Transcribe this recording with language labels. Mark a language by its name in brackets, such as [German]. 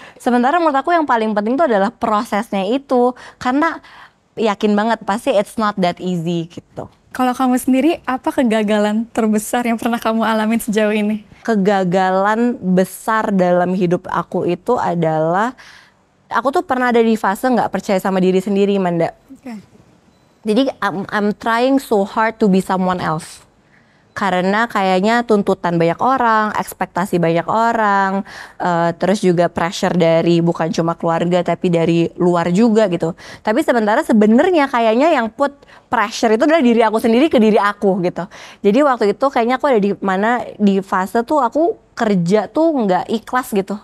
[Indonesian] Sementara menurut aku yang paling penting tuh adalah prosesnya itu. Karena yakin banget pasti [English] it's not that easy [Indonesian] gitu. Kalau kamu sendiri, apa kegagalan terbesar yang pernah kamu alamin sejauh ini? Kegagalan besar dalam hidup aku itu adalah aku tuh pernah ada di fase nggak percaya sama diri sendiri, Manda. [English] Jadi I'm trying so hard to be someone else. [Indonesian] Karena kayaknya tuntutan banyak orang, ekspektasi banyak orang, terus juga pressure dari bukan cuma keluarga tapi dari luar juga gitu. Tapi sebenarnya kayaknya yang put pressure itu adalah diri aku sendiri ke diri aku gitu. Jadi waktu itu kayaknya aku ada di fase tuh aku kerja tuh nggak ikhlas gitu.